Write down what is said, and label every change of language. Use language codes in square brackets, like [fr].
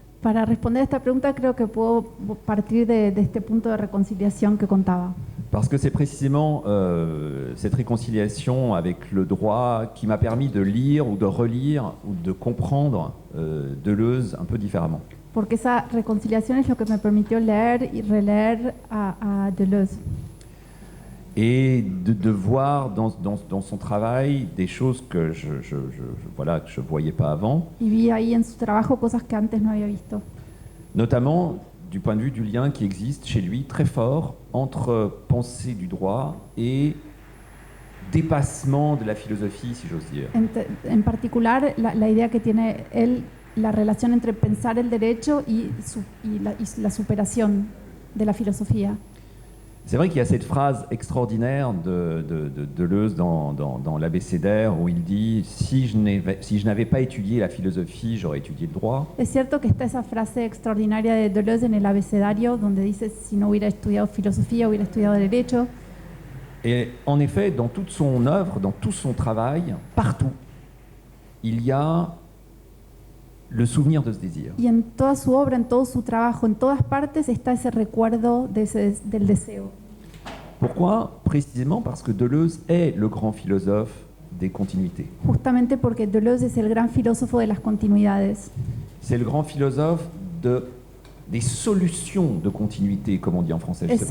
[es] Para responder a esta pregunta creo que puedo partir de este punto de reconciliación que contaba. [fr] Parce que c'est précisément cette réconciliation avec le droit qui m'a permis de lire ou de relire ou de comprendre Deleuze un peu différemment. [es] Porque esa reconciliación es lo que me permitió leer y releer a Deleuze. [fr] Et de voir dans son travail des choses que je voyais pas avant. [es] Y vi ahí en su trabajo cosas que antes no había visto. [fr] Notamment du point de vue du lien qui existe chez lui très fort entre pensée du droit et dépassement de la philosophie, si j'ose dire. [es] En particular, la idea que tiene él, la relación entre pensar el derecho y la superación de la filosofía. [fr] C'est vrai qu'il y a cette phrase extraordinaire de Deleuze dans l'Abécédaire où il dit si je n'avais pas étudié la philosophie, j'aurais étudié le droit. [es] Es cierto que está esa frase extraordinaria de Deleuze en el Abecedario donde dice si no hubiera estudiado filosofía, hubiera estudiado derecho. [fr] Et en effet, dans toute son œuvre, dans tout son travail, partout, il y a le souvenir de ce désir. [es] Y en toda su obra, en todo su trabajo, en todas partes está ese recuerdo del deseo. [fr] Pourquoi? Précisément parce que Deleuze est le grand philosophe des continuités. [es] Justamente porque Deleuze es el gran filósofo de las continuidades. [fr] C'est le grand philosophe des solutions de continuité, comme on dit en français.